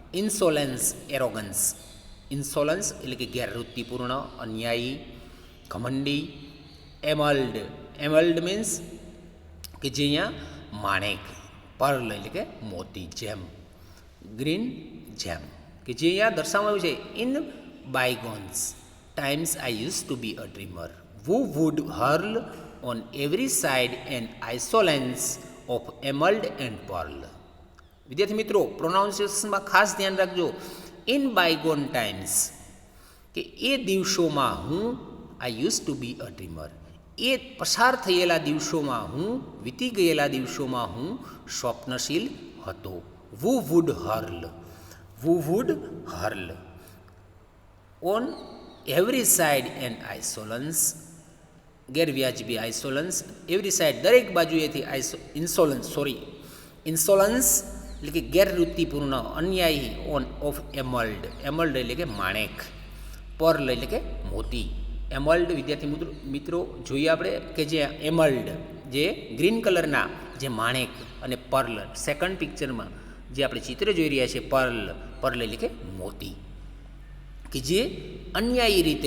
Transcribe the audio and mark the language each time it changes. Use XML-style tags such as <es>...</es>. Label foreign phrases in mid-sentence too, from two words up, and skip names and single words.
<gu>ઇન્સોલન્સ એટલે કે ગેરવૃત્તિપૂર્ણ, અન્યાયી, ઘમંડી.</gu> <en>emerald means</en> <gu>કે જે અહીંયા માણેક. પર્લ એટલે કે મોતી, જેમ,</gu> <en>green gem,</en> <gu>કે જે અહીંયા દર્શાવવામાં આવ્યું છે.</gu> <en>in bygones times I use to be a dreamer who would hurl on every side an insolence of emerald and pearl.</en> <gu>વિદ્યાર્થી મિત્રો, પ્રોનાઉન્સિએશનમાં ખાસ ધ્યાન રાખજો.</gu> <en>in bygone times,</en> <gu>કે એ દિવસોમાં હું,</gu> <en>I use to be a dreamer,</en> <gu>એ પસાર થયેલા દિવસોમાં હું, વીતી ગયેલા દિવસોમાં હું સ્વપ્નશીલ હતો.</gu> <en>who would hurl on every side an insolence,</en> <gu>ગેરવ્યાજબી આઇસોલન્સ,</gu> <en>every side</en> <gu>દરેક બાજુએથી ઇન્સોલન્સ એટલે કે ગેરવૃત્તિપૂર્ણ, અન્યાયી.</gu> <en>on of emerald</en> <gu>એટલે કે માણેક. પર્લ એટલે કે મોતી. એમલ્ડ વિદ્યાર્થી મિત્રો જોઈએ આપણે કે જે એમલ્ડ જે</gu> <en>green colourના</en> <gu>જે માણેક, અને</gu> <en>pearl second pictureમાં</en> <gu>જે આપણે ચિત્ર જોઈ રહ્યા છીએ પર્લ એટલે કે મોતી, કે જે અન્યાયી</gu>